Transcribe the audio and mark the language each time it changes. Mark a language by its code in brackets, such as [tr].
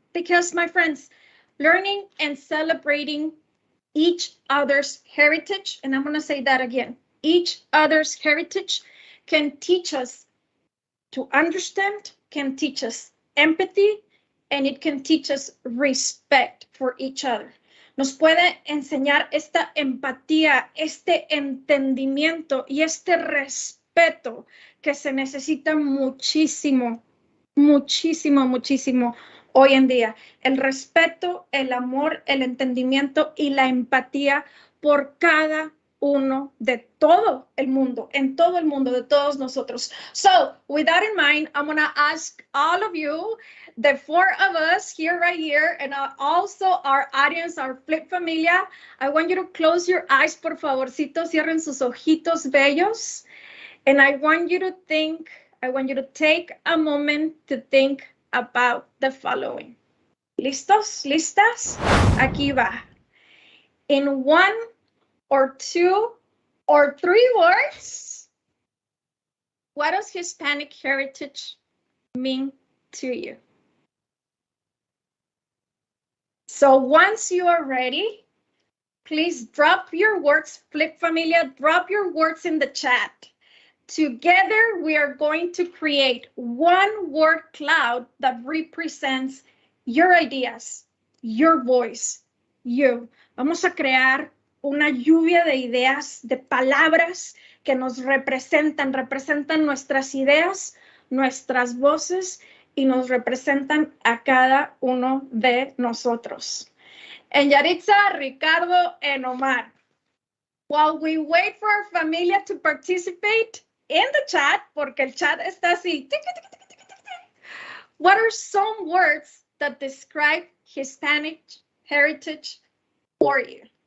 [en] Because, my friends, learning and celebrating each other's heritage, and I'm going to say that again, each other's heritage can teach us to understand, can teach us empathy, and it can teach us respect for each other. [es] Nos puede enseñar esta empatía, este entendimiento y este respeto que se necesita muchísimo, muchísimo, muchísimo hoy en día. El respeto, el amor, el entendimiento y la empatía por cada uno de todo el mundo, en todo el mundo, de todos nosotros. [en] So, with that in mind, I'm going to ask all of you, the four of us here, right here, and also our audience, our Flip Familia, I want you to close your eyes, [es] por favorcito, cierren sus ojitos bellos, [en] and I want you to take a moment to think about the following. [es] ¿Listos? ¿Listas? Aquí va. [en] In one or two or three words, what does Hispanic heritage mean to you? So once you are ready, please drop your words, Flip Familia, drop your words in the chat. Together, we are going to create one word cloud that represents your ideas, your voice, you. [es] Vamos a crear una lluvia de ideas, de palabras que nos representan nuestras ideas, nuestras voces y nos representan a cada uno de nosotros. [en] And Yaritza, Ricardo, and Omar, while we wait for our familia to participate in the chat, [es] porque el chat está así, [en] what are some words that describe Hispanic heritage for you?